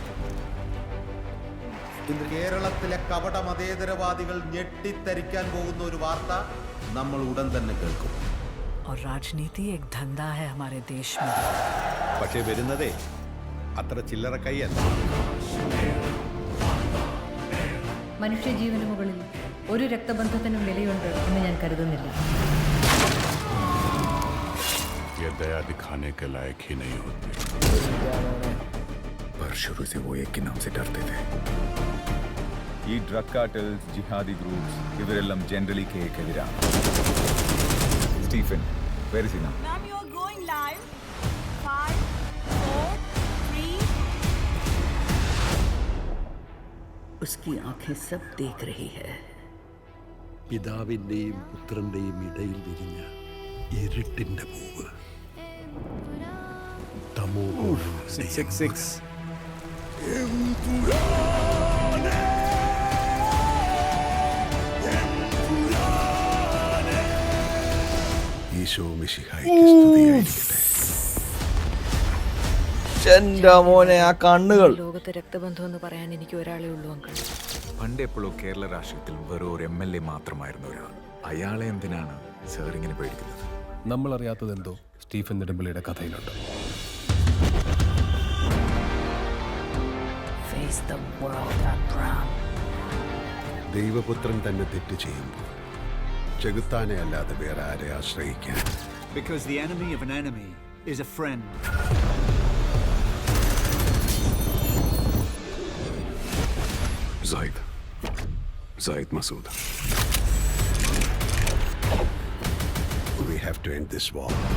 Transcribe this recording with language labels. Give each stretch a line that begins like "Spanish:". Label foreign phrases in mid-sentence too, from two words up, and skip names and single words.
Malayalam: കേരളത്തിലെ കപട മതേതരവാദികൾ ഞെട്ടിത്തരിക്കാൻ പോകുന്ന ഒരു വാർത്ത നമ്മൾ ഉടൻ തന്നെ കേൾക്കും. പക്ഷേ വരുന്നതേ അത്ര ചില്ലറ കൈയല്ല. മനുഷ്യജീവന് മുകളിൽ ഒരു രക്തബന്ധത്തിനും വിലയുണ്ട് എന്ന് ഞാൻ കരുതുന്നില്ല.
Hindi: ये दया दिखाने के लायक ही नहीं होते, पर शुरू से वो एक के नाम से डरते थे.
Malayalam: ഈ
English: drug cartels, jihadi groups
Malayalam: ഇവരെല്ലാം ജനറലി കേക്കെതിരാണ്.
English: സ്റ്റീഫൻ, where is he now? Ma'am, you are going live. 5, 4, 3.
Hindi: उसकी आंखें सब देख रही है.
Malayalam: പിതാവിന്റെയും പുത്രന്റെയും ഇടയിൽ വിരിഞ്ഞ ഇരുട്ടിന്റെ പൂവ്. തമോ 666. ഈശോ മിശിഹായ്ക്ക് സ്തുതിയായിരിക്കട്ടെ. എൻ്റെ മോനെ, ആ കണ്ണുകൾ. ലോകത്തെ രക്തബന്ധം എന്ന് പറയാൻ എനിക്ക് ഒരാളേ ഉള്ളൂ അങ്കിൾ. പണ്ട് എപ്പോഴോ കേരള രാഷ്ട്രീയത്തിൽ വെറും ഒരു MLA മാത്രമായിരുന്ന ഒരാൾ. അയാളെ എന്തിനാണ് സാർ ഇങ്ങനെ പേടിക്കുന്നത്? നമ്മൾ അറിയാത്തതെന്തോ സ്റ്റീഫൻ നെടുമ്പള്ളിയുടെ കഥയിലുണ്ട്.
English: Face the world, Abraham.
Malayalam: ദൈവപുത്രൻ തന്നെ തെറ്റ് ചെയ്യുമ്പോൾ ചെകുത്താനെ അല്ലാതെ വേറെ ആരെ ആശ്രയിക്കാൻ?
English: Because the enemy of an enemy is a friend. Zaid Masood. We have to end this war.